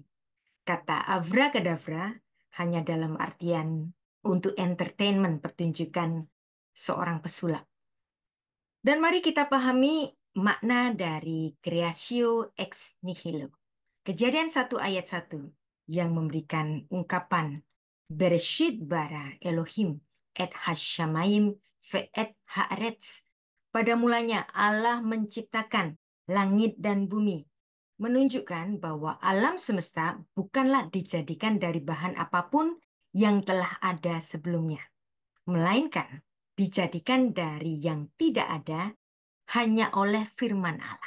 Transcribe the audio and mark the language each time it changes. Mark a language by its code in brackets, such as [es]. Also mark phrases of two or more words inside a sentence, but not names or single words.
[id] Kata abracadabra hanya dalam artian untuk entertainment pertunjukan seorang pesulap. Dan mari kita pahami makna dari [la] creatio ex nihilo. [id] Kejadian 1 ayat 1 yang memberikan ungkapan [he] בראשית ברא אלהים את השמים ואת הארץ. [id] Pada mulanya Allah menciptakan langit dan bumi, menunjukkan bahwa alam semesta bukanlah dijadikan dari bahan apapun yang telah ada sebelumnya, melainkan dijadikan dari yang tidak ada hanya oleh firman Allah.